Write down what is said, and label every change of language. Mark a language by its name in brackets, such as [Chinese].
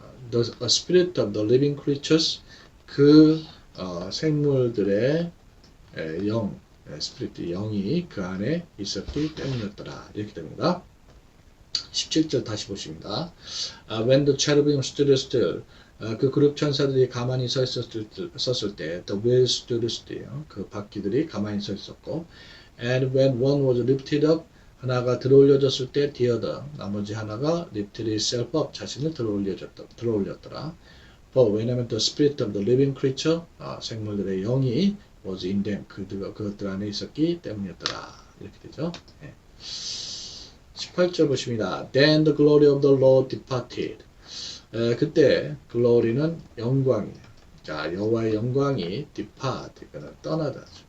[English] The spirit of the living creatures, [Korean] 그 생물들의 스피릿, 영이 그 안에 있었기 때문이었더라. 이렇게 됩니다. 17절 다시 보십니다. [English] When the cherubim stood still, [Korean] 그 그룹 천사들이 가만히 섰을 때, [English] the wheels stood still, [Korean] 그 바퀴들이 가만히 서 있었고, [English] and when one was lifted up, [Korean] 하나가 들어 올려졌을 때, [English] the other, [Korean] 나머지 하나가 [English] lifted itself up, [Korean] 자신을 들어 올렸더라. 왜냐하면 [English] the spirit of the living creature, [Korean] 생물들의 영이 [English] was in them. [Korean] 그것들 안에 있었기 때문이었더라. 이렇게 되죠. 예. 18절 보십니다. [English] Then the glory of the Lord departed. [Korean] 그때 glory는 영광이에요. 자, 여호와의 영광이 depart, 떠나다.